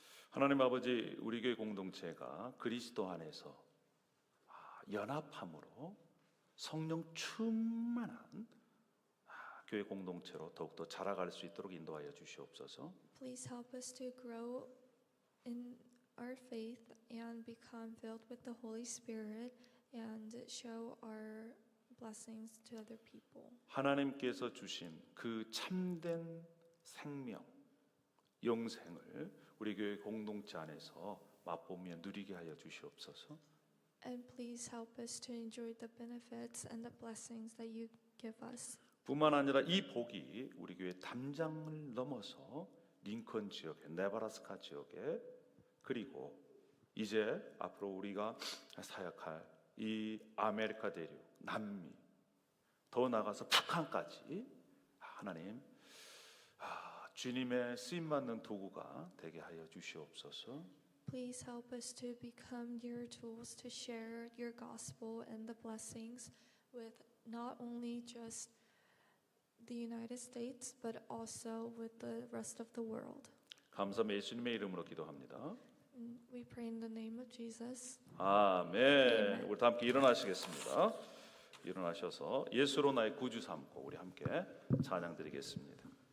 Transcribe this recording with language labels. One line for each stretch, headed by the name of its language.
Korean: 하나님 아버지, 우리 교회 공동체가 그리스도 안에서 연합함으로 성령 충만한 교회 공동체로 더욱더 자라갈 수 있도록 인도하여 주시옵소서.
English: Please help us to grow in our faith and become filled with the Holy Spirit and show our blessings to other people.
Korean: 하나님께서 주신 그 참된 생명, 영생을 우리 교회 공동체 안에서 맛보며 누리게 하여 주시옵소서.
English: And please help us to enjoy the benefits and the blessings that you give us.
Korean: 뿐만 아니라 이 복이 우리 교회 담장을 넘어서 링컨 지역에, 네브라스카 지역에, 그리고 이제 앞으로 우리가 사역할 이 아메리카 대륙, 남미, 더 나아가서 북한까지 하나님 주님의 쓰임받는 도구가 되게 하여 주시옵소서.
English: Please help us to become your tools to share your gospel and the blessings with not only just the United States but also with the rest of the world.
Korean: 감사함 예수님의 이름으로 기도합니다.
English: And we pray in the name of Jesus.
Korean: 아멘. 우리 다 함께 일어나시겠습니다. 일어나셔서 예수로 나의 구주 삼고 우리 함께 찬양 드리겠습니다.